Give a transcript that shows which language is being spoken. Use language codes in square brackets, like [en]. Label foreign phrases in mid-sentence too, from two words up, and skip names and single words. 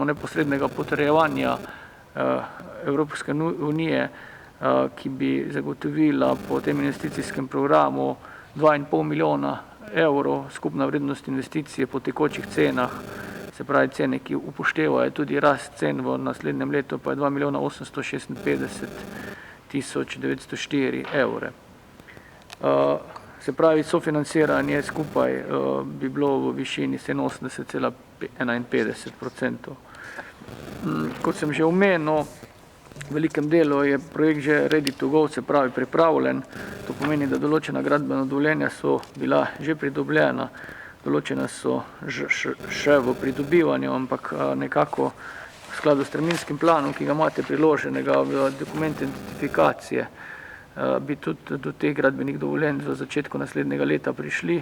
[sl] neposrednega potrjevanja Evropske unije, ki bi zagotovila po tem investicijskem programu 2,5 milijona evrov, skupna vrednost investicije po tekočih cenah, se pravi cene, ki upoštevajo tudi rast cen v naslednjem letu, pa je 2 milijona 856 tisoč 904 evre. Se pravi, sofinanciranje skupaj bi bilo v višini 87,51%. Kot sem že omenil, v velikem delu je projekt že [en] ready to go, [sl] se pravi pripravljen. To pomeni, da določena gradbena dovoljenja so bila že pridobljena, določena so še v pridobivanju, ampak nekako v skladu s terminskim planom, ki ga imate priloženega v dokument identifikacije, bi tudi do teh gradbenih dovoljenj v začetku naslednjega leta prišli.